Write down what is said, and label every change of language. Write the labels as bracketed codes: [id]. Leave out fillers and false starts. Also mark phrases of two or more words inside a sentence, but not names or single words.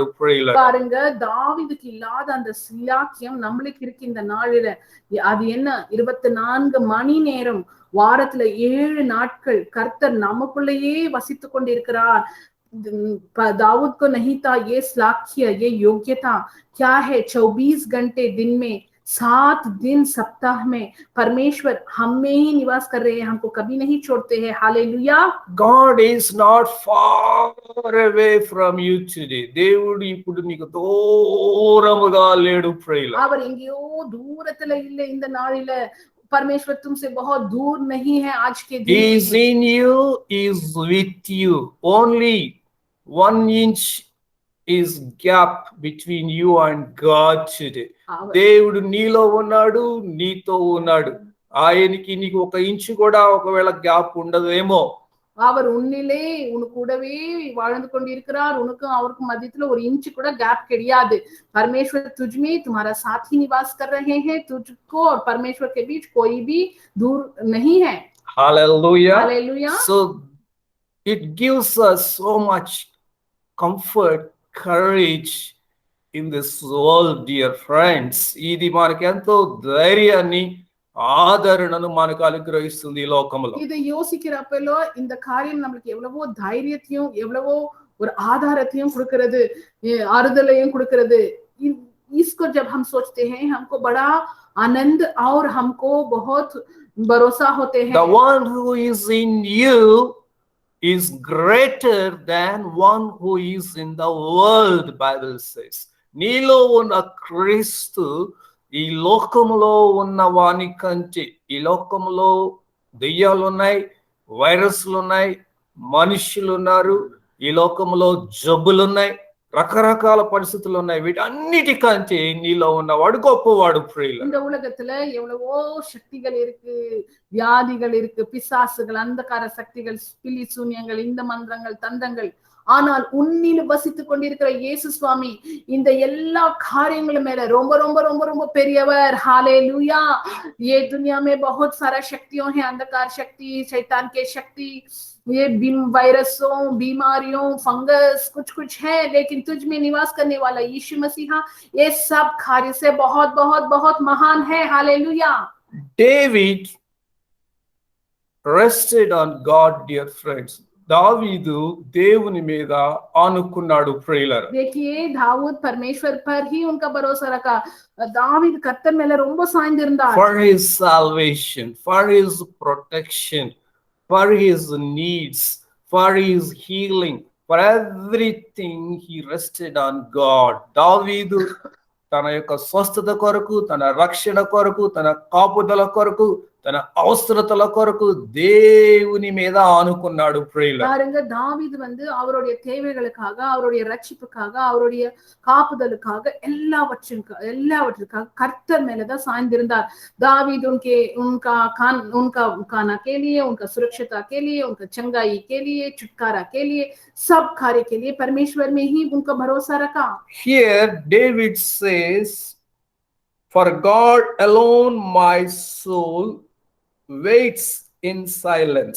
[ta] பாருங்க தாவீதுக்கு இல்லாத அந்த சிலாக்கியம் நம்மளுக்கு இருக்கு இந்த நாளில. அது என்ன 24 மணி நேரம் வாரத்துல 7 நாட்கள் கர்த்தர் நமக்குள்ளேயே வசித்துக் கொண்டிருக்கிறார். [hi] दाऊद को नहीं था ये स्लाख्य, ये योग्यता. क्या है 24 घंटे दिन में 7 दिन सप्ताह में परमेश्वर हम में ही निवास कर रहे हैं. हमको कभी नहीं छोड़ते हैं. हालेलुया. [en] God is not far away from you today. [te] దేవుడు ఇప్పుడు నీకు దూరముగా లేడు. [ta] அவர் எங்கேயோ தூரத்துல இல்ல இந்த நாளில. [hi] परमेश्वर तुमसे बहुत दूर नहीं है. आज के दिन [en] He is in you, he is with you. Only 1 inch is gap between you and God today. [te] దేవుడు నీలో ఉన్నాడు, నీతో ఉన్నాడు. ఆయనకి నీకు 1 ఇంచు కూడా ఒకవేళ గ్యాప్ ఉండదేమో. [ta] அவர் உன்னிலே உன் கூடவே வாழ்ந்து கொண்டிருக்கிறார். உனக்கும் அவருக்கும் மத்தியத்துல 1 इंच கூட கேப் கிடையாது. [hi] परमेश्वर तुझ में तुम्हारा साथ ही निवास कर रहे हैं. तुझको और परमेश्वर के बीच कोई भी दूर नहीं है. [en] Hallelujah. Hallelujah. So it gives us so much comfort, courage in this world, dear friends. [te] ఇది మనకి ఎంతో ధైర్యాన్ని ஆதரனను మనకు అనుగ్రహిస్తుంది ఈ లోకములో. [ta] இதை யோசிக்கிறப்போ இந்த காரியம் நமக்கு எவ்வளவோ தைரியத்தையும் எவ்வளவோ ஒரு ஆதாரத்தையும் கொடுக்கிறது, ஆறுதலையும் கொடுக்கிறது. [hi] इसको जब हम सोचते हैं हमको बड़ा आनंद और हमको बहुत भरोसा होते हैं. [en] The one who is in you is greater than one who is in the world, Bible says. [te] నీలో ఉన్న క్రీస్తు ఈ లోకములో ఉన్న వాని కంటే, ఈ లోకములో దెయ్యాలు ఉన్నాయి, వైరస్లు ఉన్నాయి, మనుషులు ఉన్నారు, ఈ లోకములో జబ్బులు ఉన్నాయి, రకరకాల పరిస్థితులు ఉన్నాయి. వీటన్నిటికంటే నీలో ఉన్నవాడు గొప్పవాడు. [ta] இந்த உலகத்துல எவ்வளவோ சக்திகள் இருக்கு, வியாதிகள் இருக்கு, பிசாசுகள், அந்தகார சக்திகள், பில்லி சூன்யங்கள், இந்த மந்திரங்கள், தந்திரங்கள். ஆனால் உன்னில் வசித்துக் கொண்டிருக்கிற இயேசு சுவாமி இந்த எல்லா காரியங்களும் மேல ரொம்ப ரொம்ப ரொம்ப ரொம்ப பெரியவர். [hi] हालेलुया. ये दुनिया में बहुत सारा शक्तियों है, अंधकार शक्ति, शैतान के शक्ति, ये वायरसों, बीमारियों, फंगस, कुछ कुछ है, लेकिन तुझ में निवास करने वाला यीशु मसीहा ये सब कार्य से बहुत बहुत बहुत महान है. हालेलुया. [en] David rested on God, dear friends. [te] दावीदु దేవుని మీద ఆనుకున్నాడు. ప్రియులారా, [hi] देखिए दाऊद परमेश्वर पर ही उनका भरोसा रखा. [ta] दावीद கர்த்தர் மேல ரொம்ப சாய்ந்திருந்தார். [en] For his salvation, for his protection, for his needs, for his healing, for everything he rested on God. [te] దావీదు తన యొక్క స్వస్థత కొరకు, తన రక్షణ కొరకు, తన కాపుదల కొరకు, తన అవసరతల కొరకు దేవుని మీద ఆనుకున్నాడు. [ta] பாருங்க தாவீது வந்து அவருடைய தேவைகளுக்காக, அவருடைய ரட்சிப்புக்காக, அவருடைய காப்புதலுக்காக, எல்லாவற்றுக்காக கர்த்தர் மேலதான் சாய்ந்திருந்தார். [hi] दावीद उनका खाना के लिए, उनका सुरक्षिता के लिए, उनका चंगाई के लिए, छुटकारा के लिए, सब कार्य के लिए परमेश्वर में ही उनका भरोसा रखा. [en] Here David says For God alone my soul waits in silence.